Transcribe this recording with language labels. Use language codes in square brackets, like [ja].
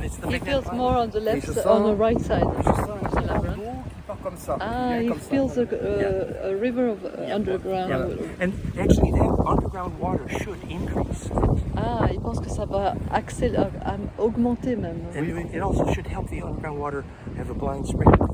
[en] He feels more on the left, on the right side. [fr] Je sens un courant d'eau qui part comme ça. [en] Ah, he feels a river of underground. Yeah. And actually, that underground water should increase. [fr] Ah, il pense que ça va augmenter même. [en] And it also should help the underground water have a blind spring.